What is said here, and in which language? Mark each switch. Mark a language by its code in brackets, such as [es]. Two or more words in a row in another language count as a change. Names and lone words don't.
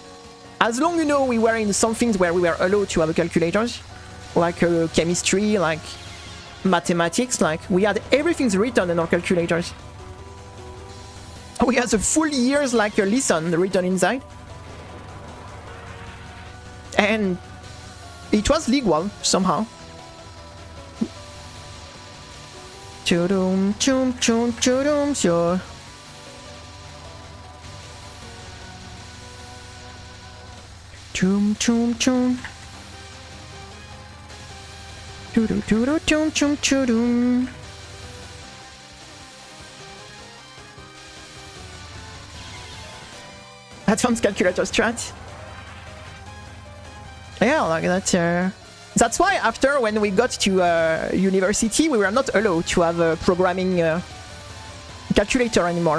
[en] As long, you know, we were in some things where we were allowed to have a calculators, like chemistry, like mathematics, like we had everything's written in our calculators. We had the full years like your lesson written inside. And it was legal somehow. Chum chum chum chum sure. Chum chum chum. Chum chum chum chum. Advanced calculator strat. Yeah, like that's why after when we got to university, we were not allowed to have a programming calculator anymore.